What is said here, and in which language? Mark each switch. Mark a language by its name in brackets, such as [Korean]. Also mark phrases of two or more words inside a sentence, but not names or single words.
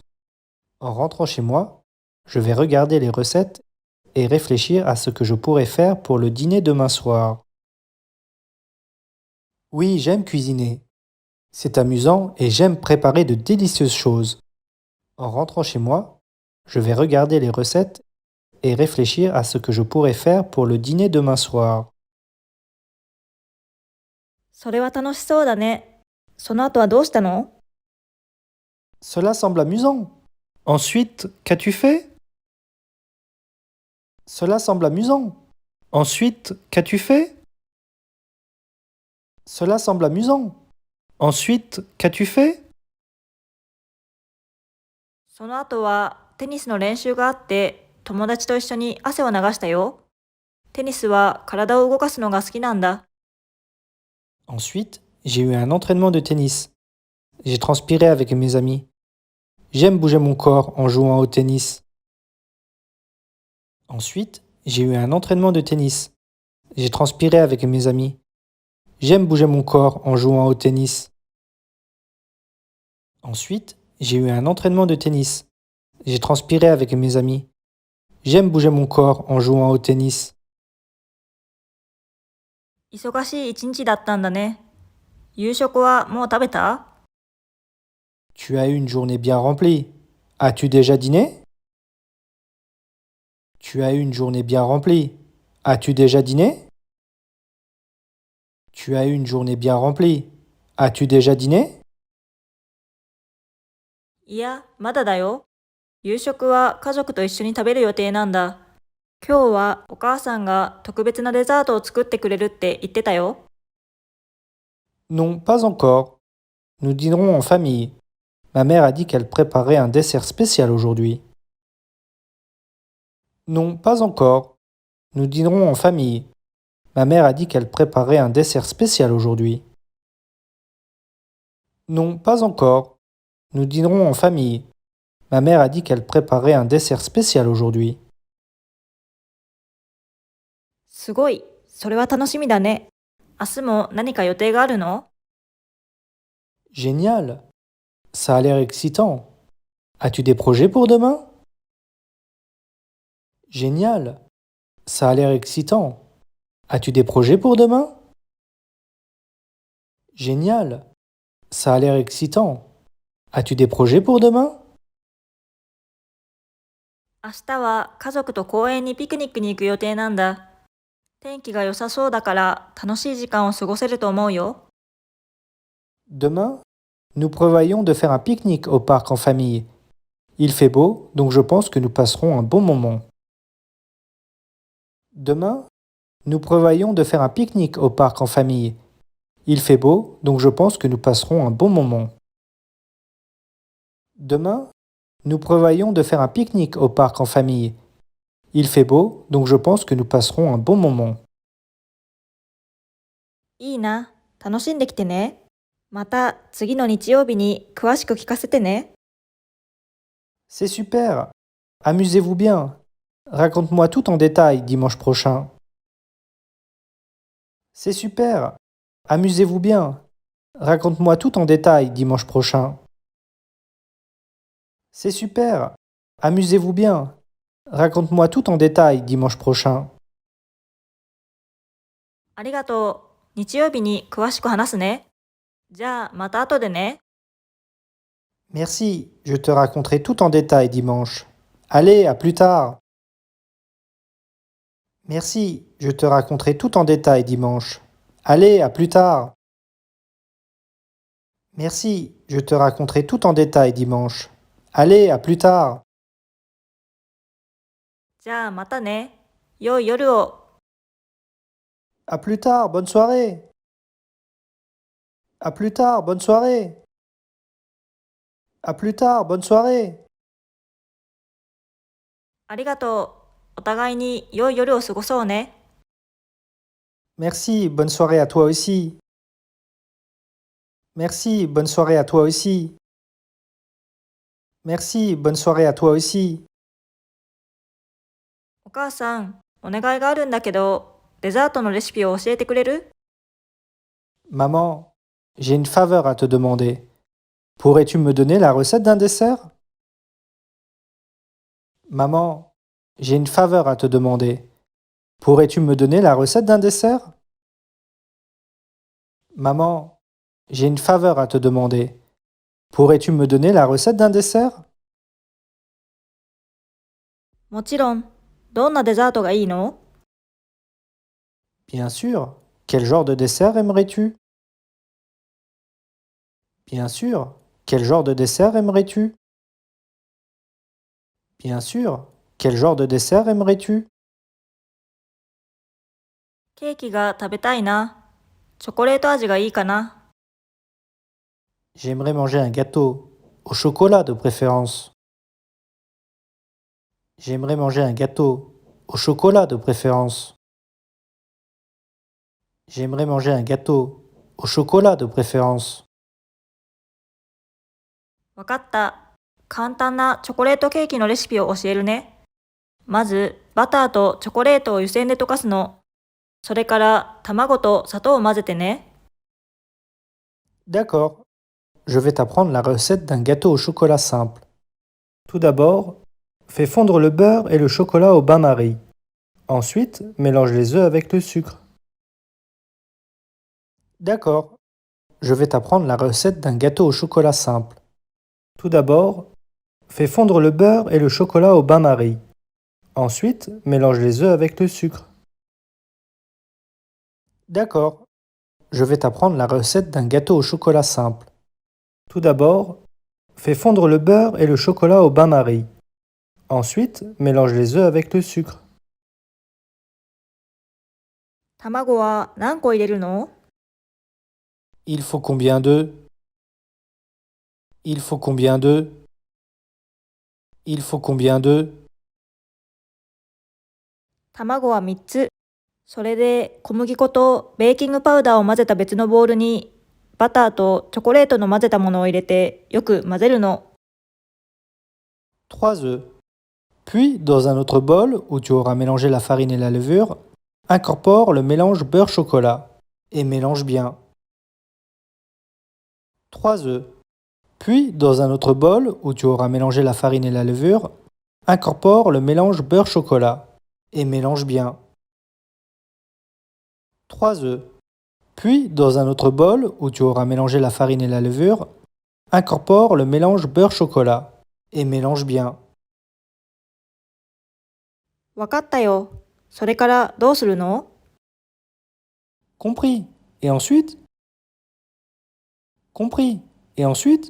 [French] En rentrant chez moi, je vais regarder les recettes et réfléchir à ce que je pourrais faire pour le dîner demain soir. Oui, j'aime cuisiner. C'est amusant et j'aime préparer de délicieuses choses. En rentrant chez moi, je vais regarder les recettes et réfléchir à ce que je pourrais faire pour le dîner demain soir. [Japanese] それは楽しそうだね。その後はどうしたの？ [French] Cela semble amusant. Ensuite, qu'as-tu fait? Cela semble amusant. Ensuite, qu'as-tu fait? Cela semble amusant. Ensuite, qu'as-tu fait? [Japanese] その後はテニスの練習があって、友達と一緒に汗を流したよ。テニスは体を動かすのが好きなんだ。 [French] Ensuite, j'ai eu un entraînement de tennis. J'ai transpiré avec mes amis. J'aime bouger mon corps en jouant au tennis. Ensuite, j'ai eu un entraînement de tennis. J'ai transpiré avec mes amis. J'aime bouger mon corps en jouant au tennis. Ensuite, j'ai eu un entraînement de tennis. J'ai transpiré avec mes amis. J'aime bouger mon corps en jouant au tennis. [Japanese] 忙しい一日だったんだね。夕食はもう食べた？ [French] Tu as eu une journée bien remplie. As-tu déjà dîné? Tu as eu une journée bien remplie. As-tu déjà dîné? Tu as eu une journée bien remplie. As-tu déjà dîné? [Japanese] いや、まだだよ。夕食は家族と一緒に食べる予定なんだ。今日はお母さんが特別なデザートを作ってくれるって言ってたよ。 [French] Non, pas encore. Nous dînerons en famille. Ma mère a dit qu'elle préparait un dessert spécial aujourd'hui. Non, pas encore. Nous dînerons en famille. Ma mère a dit qu'elle préparait un dessert spécial aujourd'hui. Non, pas encore. Nous dînerons en famille. Ma mère a dit qu'elle préparait un dessert spécial aujourd'hui. [Japanese] すごい。それは楽しみだね。明日も何か予定があるの？ [French] Génial. Ça a l'air excitant. As-tu des projets pour demain? Génial. Ça a l'air excitant. As-tu des projets pour demain? Génial. Ça a l'air excitant. As-tu des projets pour demain? [Japanese] 明日は家族と公園にピクニックに行く予定なんだ。天気が良さそうだから楽しい時間を過ごせると思うよ。 [French] Demain, nous prévoyons de faire un pique-nique au parc en famille. Il fait beau, donc je pense que nous passerons un bon moment. Demain, nous prévoyons de faire un pique-nique au parc en famille. Il fait beau, donc je pense que nous passerons un bon moment. Demain, nous prévoyons de faire un pique-nique au parc en famille. Il fait beau, donc je pense que nous passerons un bon moment. [Japanese] いいな。楽しんできてね。また次の日曜日に詳しく聞かせてね。 [French] C'est super. Amusez-vous bien. Raconte-moi tout en détail dimanche prochain. C'est super. Amusez-vous bien. Raconte-moi tout en détail dimanche prochain. C'est super. Amusez-vous bien. Raconte-moi tout en détail dimanche prochain. [Japanese] ありがとう。日曜日に詳しく話すね。じゃあまた後でね。 [French] Merci, je te raconterai tout en détail dimanche. Allez, à plus tard. Merci, je te raconterai tout en détail dimanche. Allez, à plus tard. Merci, je te raconterai tout en détail dimanche. Allez, à plus tard. [Japanese] じゃあまたね。良い夜を。 [French] À plus tard, bonne soirée. À plus tard, bonne soirée. À plus tard, bonne soirée. [Japanese] ありがとう。お互いに良い夜を過ごそうね。 [French] Merci, bonne soirée à toi aussi. Merci, bonne soirée à toi aussi. Merci, bonne soirée à toi aussi. [Japanese] お母さん、お願いがあるんだけど、デザートのレシピを教えてくれる？ [French] Maman, j'ai une faveur à te demander. Pourrais-tu me donner la recette d'un dessert? Maman, j'ai une faveur à te demander. Pourrais-tu me donner la recette d'un dessert? Maman, j'ai une faveur à te demander. Pourrais-tu me donner la recette d'un dessert? [Japanese] もちろん。どんなデザートがいいの？ [French] Bien sûr. Quel genre de dessert aimerais-tu? Bien sûr. Quel genre de dessert aimerais-tu? Bien sûr. Quel genre de dessert aimerais-tu? [Japanese] ケーキが食べたいな。チョコレート味がいいかな。 [French] J'aimerais manger un gâteau. Au chocolat de préférence. J'aimerais manger un gâteau. Au chocolat de préférence. J'aimerais manger un gâteau. Au chocolat de préférence. [Japanese] わかった。簡単なチョコレートケーキのレシピを教えるね。まず、バターとチョコレートを湯煎で溶かすの。それから、卵と砂糖を混ぜてね。 [French] D'accord. Je vais t'apprendre la recette d'un gâteau au chocolat simple. Tout d'abord, fais fondre le beurre et le chocolat au bain-marie. Ensuite, mélange les œufs avec le sucre. D'accord. Je vais t'apprendre la recette d'un gâteau au chocolat simple. Tout d'abord, fais fondre le beurre et le chocolat au bain-marie. Ensuite, mélange les œufs avec le sucre. D'accord. Je vais t'apprendre la recette d'un gâteau au chocolat simple. Tout d'abord, fais fondre le beurre et le chocolat au bain-marie. Ensuite, mélange les œufs avec le sucre. [Japanese] 卵は何個入れるの？ [French] Il faut combien d'œufs? Il faut combien d'œufs? Il faut combien d'œufs? [Japanese] 卵は3つ。それで小麦粉とベーキングパウダーを混ぜた別のボウルにバターとチョコレートの混ぜたものを入れてよく混ぜるの。 [French] 3 œufs. Puis, dans un autre bol où tu auras mélangé la farine et la levure, incorpore le mélange beurre-chocolat et mélange bien. 3 œufs. Puis, dans un autre bol où tu auras mélangé la farine et la levure, incorpore le mélange beurre-chocolat et mélange bien. 3 œufs. Puis, dans un autre bol où tu auras mélangé la farine et la levure, incorpore le mélange beurre-chocolat et mélange bien. [Japanese] わかったよ。それからどうするの？ [French] Compris. Et ensuite? Compris. Et ensuite?